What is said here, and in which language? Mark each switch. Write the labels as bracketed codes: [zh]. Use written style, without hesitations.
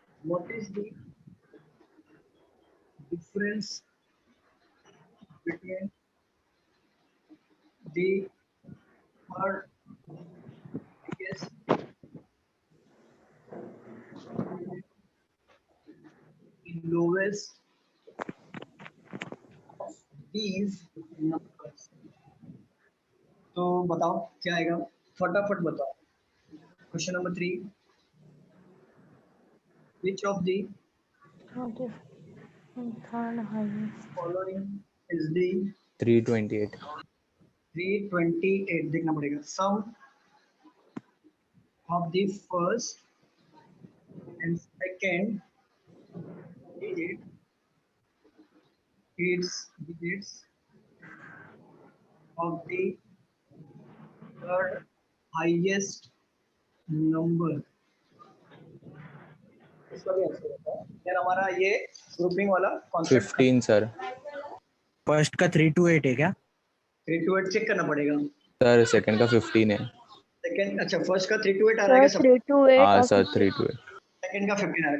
[en] what is the difference between the third biggest and lowest of these numbers? [hi] तो बताओ क्या आएगा, फटाफट बताओ। [en] Question number 3, which of the Third highest. following is the 328. [hi] 328 देखना पड़ेगा। [en] sum of the first and second digit digits of the third highest number। [hi] इसका भी आंसर होता है। यार हमारा ये ग्रुपिंग वाला कॉन्सेप्ट 15 सर। फर्स्ट का 328 है क्या? 328 चेक करना पड़ेगा। सर सेकंड का 15 है। सेकंड, अच्छा फर्स्ट का 328 आ रहा है क्या सब? [en] 328 [hi] हाँ और सर 328। सेकंड का 15 आ रहा है।